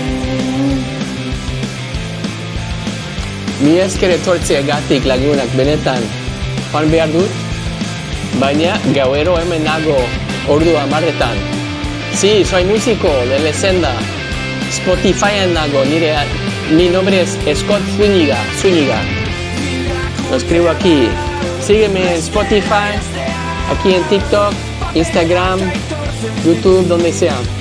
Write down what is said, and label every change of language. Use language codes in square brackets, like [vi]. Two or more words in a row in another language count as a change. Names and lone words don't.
[eu] Mi esker etortziagatik lagunak benetan, joan behar dut, baina gauero hemen nago ordu 10:00. [es] Sí, soy músico de Lezenda, [eu] Spotifyen nago, [es] mi nombre es Scott Zúñiga. Lo escribo aquí. Sígueme en Spotify, aquí en TikTok, Instagram, YouTube, donde sea.